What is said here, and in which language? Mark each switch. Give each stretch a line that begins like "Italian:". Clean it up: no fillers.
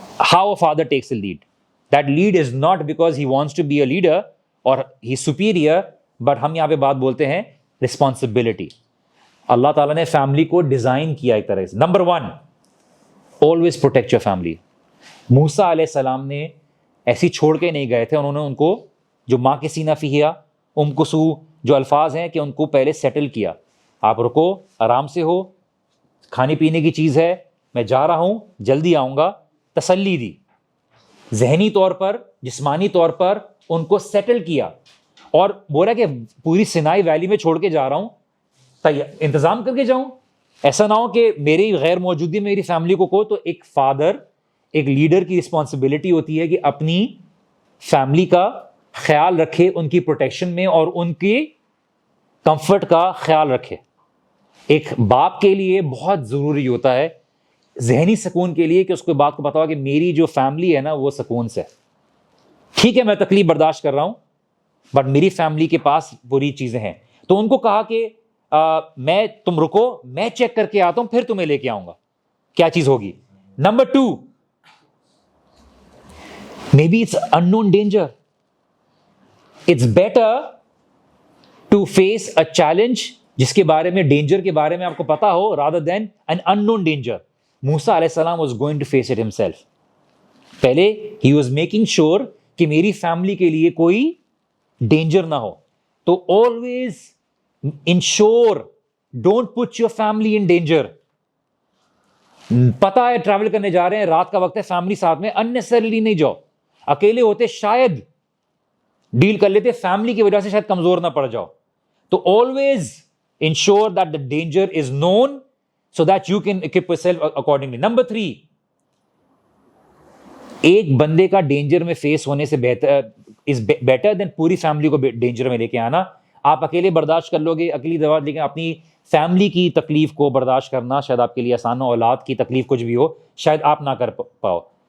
English: How a father takes a lead. That lead is not because he wants to be a leader or he's superior, but
Urdu: ہم یہاں پہ بات بولتے ہیں
English: responsibility.
Urdu: اللہ تعالیٰ نے فیملی کو ڈیزائن کیا ایک طرح سے.
English: Number 1, always protect your family.
Urdu: موسیٰ علیہ السلام نے ایسی چھوڑ کے نہیں گئے تھے, انہوں نے ان کو جو ماں کے سینہ فیہا امکسو جو الفاظ ہیں کہ ان کو پہلے سیٹل کیا. آپ رکو, آرام سے ہو, کھانے پینے کی چیز ہے, میں جا رہا ہوں, جلدی آؤں گا, تسلی دی. ذہنی طور پر, جسمانی طور پر ان کو سیٹل کیا, اور بولا کہ پوری سینائی ویلی میں چھوڑ کے جا رہا ہوں, انتظام کر کے جاؤں. ایسا نہ ہو کہ میری غیر موجودگی میں میری فیملی کو تو ایک فادر, ایک لیڈر کی رسپانسبلٹی ہوتی ہے کہ اپنی فیملی کا خیال رکھے, ان کی پروٹیکشن میں اور ان کی کمفرٹ کا خیال رکھے. ایک باپ کے لیے بہت ضروری ہوتا ہے ذہنی سکون کے لیے کہ اس کو بات کو پتا ہو کہ میری جو فیملی ہے نا وہ سکون سے. ٹھیک ہے میں تکلیف برداشت کر رہا ہوں, بٹ میری فیملی کے پاس پوری چیزیں ہیں. تو ان کو کہا کہ تم رکو, میں چیک کر کے آتا ہوں, پھر تمہیں لے کے آؤں گا کیا چیز ہوگی.
English: Number 2, maybe it's unknown danger. It's better to face a challenge
Urdu: جس کے بارے میں, ڈینجر کے بارے میں آپ کو پتا ہو,
English: rather than an unknown danger. Musa علیہ السلام was going to face it himself.
Urdu: پہلے
English: he was making sure
Urdu: کہ میری فیملی کے لیے کوئی ڈینجر نہ ہو.
English: تو always ensure don't put your family in danger.
Urdu: پتا ہے ٹریول کرنے جا رہے ہیں, رات کا وقت ہے, فیملی ساتھ میں, unnecessarily نہیں جاؤ. اکیلے ہوتے شاید ڈیل کر لیتے, فیملی کی وجہ سے شاید کمزور نہ پڑ جاؤ.
English: تو always ensure that the danger is known so that you can equip yourself accordingly.
Urdu: Number 3, ایک بندے کا ڈینجر میں فیس ہونے سے بہتر
English: is better than
Urdu: پوری فیملی کو ڈینجر میں لے کے آنا. آپ اکیلے برداشت کر لو گے اکیلی دوا, لیکن اپنی فیملی کی تکلیف کو برداشت کرنا شاید آپ کے لیے آسان ہو, اولاد کی تکلیف کچھ بھی ہو شاید آپ نہ کر پاؤ.